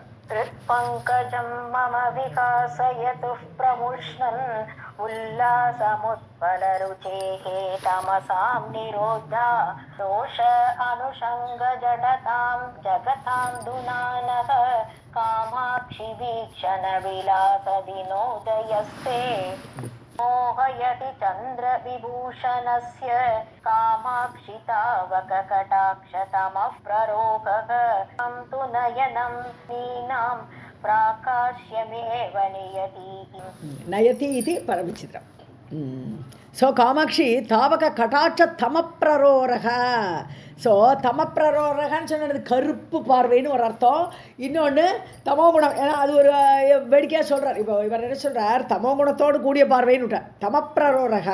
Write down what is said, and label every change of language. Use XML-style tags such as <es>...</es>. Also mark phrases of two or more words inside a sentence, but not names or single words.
<sa>हृत्पङ्कजं मम विकासयतु प्रमुष्णन् उल्लासमुत्पलरुचेः तमसां निरोधा दोष अनुषङ्ग जडतां जगतां धुनानः कामाक्षि वीक्षण विलासदिनोदयस्ते मोहयति चन्द्र विभूषणस्य कामाक्षि तावक कटाक्षतमः प्ररोगः तु नयनं नीनां प्राकाश्यमेव नयति इति परमचित्रम्. ஸோ कामाक्षि तावक कटाक्ष तमःप्ररोहः.</sa> <ta>ஸோ தமப்பிரரோரகன்னு சொன்னது கருப்பு பார்வைன்னு ஒரு அர்த்தம், இன்னொன்று தமோகுணம். ஏன்னா அது ஒரு வேடிக்கையாக சொல்கிறார். இப்போ இவர் என்ன சொல்கிறார், தமோகுணத்தோடு கூடிய பார்வைன்னு விட்டார், தமப்பிரரோரக.</ta>